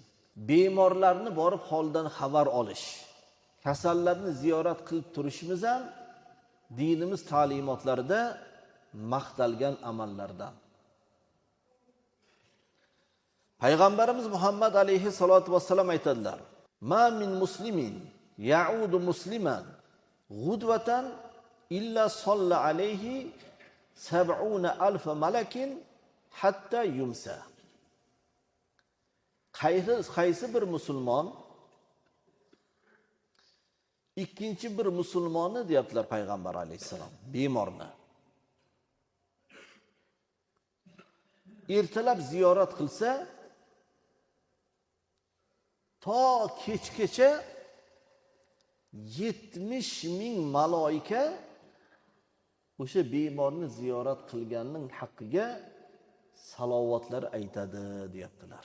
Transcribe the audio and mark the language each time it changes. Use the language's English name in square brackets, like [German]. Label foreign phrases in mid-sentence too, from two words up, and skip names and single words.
[Uzbek] Bemorlarni borib holdan xabar olish, kasallarni ziyorat qilib turishimiz ham dinimiz ta'limotlarida maqtalgan amallardan. Payg'ambarimiz Muhammad [Arabic] عليه الصلاة والسلام [Uzbek] aytadilar: [Arabic] "ما من مسلم يعود مسلما غدوة إلا صلى عليه 70,000 ملك حتى يمسي." [Uzbek] Qaysi bir musulmon ikkinchi bir musulmonni deyaptilar Payg'ambar alayhisalom, bemorni ertalab ziyorat qilsa, to kechgacha 70,000 maloika o'sha bemorni ziyorat qilganning haqqiga salovatlar aytadi deyaptilar.